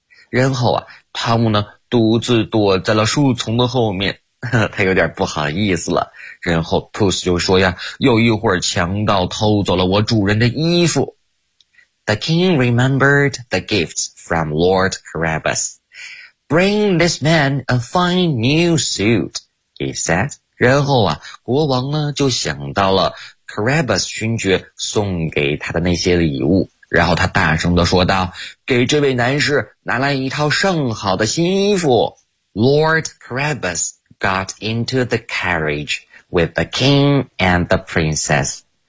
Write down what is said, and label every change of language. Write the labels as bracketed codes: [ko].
[zh] 然后啊，汤姆呢独自躲在了树丛的后面，他有点不好意思了。然后 Puss 就说呀，有一会儿强盗偷走了我主人的衣服。 [en] The king remembered the gifts from Lord Carabas. Bring this man a fine new suit, he said. [zh] 然后啊，国王呢就想到了Carabas 勋爵送给他的那些礼物，然后他大声地说道，给这位男士拿来一套上好的新衣服。 [en] Lord Carabas got into the carriage with the king and the princess.